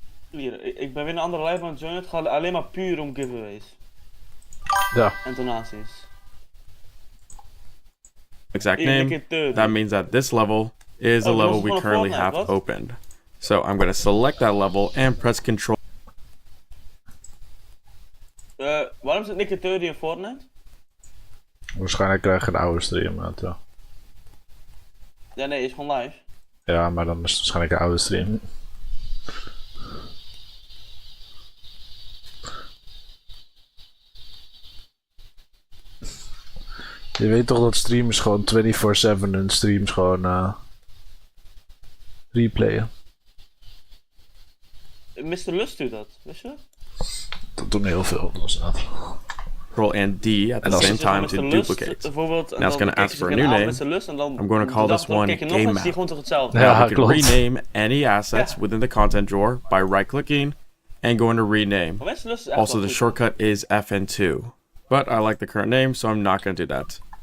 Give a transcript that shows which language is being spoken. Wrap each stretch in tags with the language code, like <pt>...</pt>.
<nl>Hier, ik ben weer een andere live aan het joinen. Het gaat alleen maar puur om giveaways. Ja. En donaties.</nl> <en>Exact name, that means that this level is a level we currently have opened. So I'm going to select that level and press Control.</en> <nl>Waarom zit Nick in Fortnite? Waarschijnlijk krijg je een oude stream uit, ja. Ja, nee, is gewoon live. Ja, maar dan is het waarschijnlijk een oude stream. Je weet toch dat streamers gewoon 24/7 hun streams gewoon replayen. Mr. Lust doet dat, wist je? Dat doen heel veel, dus dat.</nl> <en>Control and D at the same time to duplicate. Now it's going to ask for a new name. I'm going to call this one Game Map. Now we can rename any assets within the content drawer by right-clicking and going to rename. Also, the shortcut is FN2. But I like the current name, so I'm not going to do that.</en>